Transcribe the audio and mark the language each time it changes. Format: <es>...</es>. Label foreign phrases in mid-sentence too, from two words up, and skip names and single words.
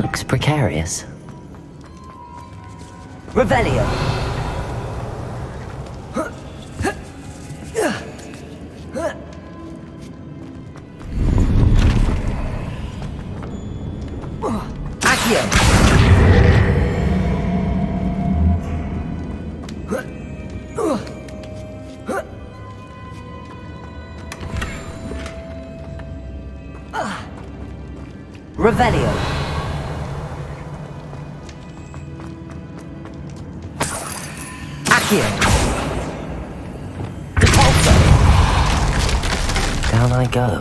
<en>Looks precarious. Revelio! Accio! Revelio. Accio. Depulso. Down I go.</en>